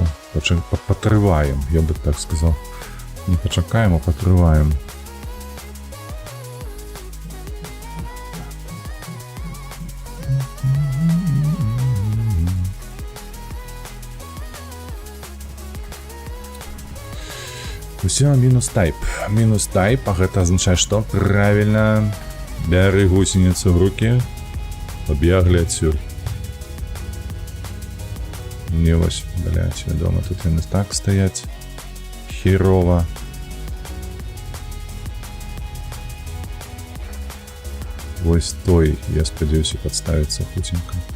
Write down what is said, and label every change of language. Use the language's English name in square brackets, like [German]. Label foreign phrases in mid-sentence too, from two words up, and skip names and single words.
[Belarusian] Патрываем, я бы так сказал. Не пачакаем, а патрываем. Усё, мінус тайп. Мінус тайп, а гэта азначае што? Правільна. Бяры гусеніцу ў рукі. Пабеглі адсюль. Не вось, блядь, вядома, тут яны так стаяць. Херова. Вось той, я спадзяюся, падставіцца хуценька.